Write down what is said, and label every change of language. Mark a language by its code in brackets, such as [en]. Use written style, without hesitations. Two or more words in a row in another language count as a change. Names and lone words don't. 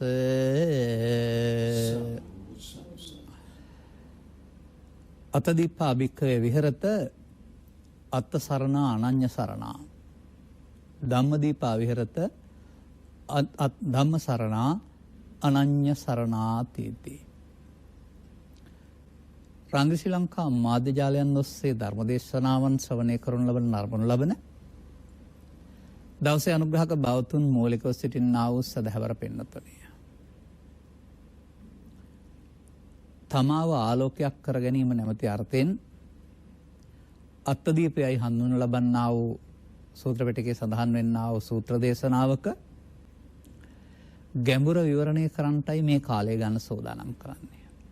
[pi] අතදීපා භික්ඛවේ විහෙරත අත්ථ සරණා අනඤ්ඤ සරණා ධම්මදීපා විහෙරත ධම්ම සරණා අනඤ්ඤ සරණාතීති. [si] රාංග ශ්‍රී ලංකා මාධ්‍ය ජාලයන් ඔස්සේ ධර්මදේශනාවන් ශ්‍රවණය කරනු ලබන දවසේ අනුග්‍රහක බවතුන් මූලිකව සිටින්නා වූ සදහවර පින්නතුනි. තමාව ආලෝකයක් කර ගැනීම නැමැති අර්ථයෙන් අත්තදීපයයි හඳුන්වනු ලබන්නා වූ සූත්‍ර පිටකයේ සඳහන් වෙන්නා වූ සූත්‍ර දේශනාවක ගැඹුර විවරණය කරන්නටයි මේ කාලය ගන්න සෝදානම් කරන්නේ.